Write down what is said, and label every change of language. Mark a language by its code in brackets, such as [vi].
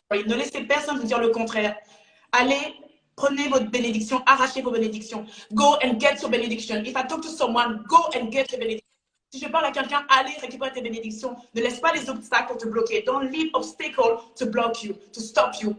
[fr] Ne laissez personne vous dire le contraire. Allez, prenez votre bénédiction, arrachez vos bénédictions. [en] Go and get your benediction. If I talk to someone, go and get your benediction. [fr] Si je parle à quelqu'un, allez récupérer tes bénédictions. Ne laisse pas les obstacles te bloquer. [en] Don't leave obstacles to block you, to stop you.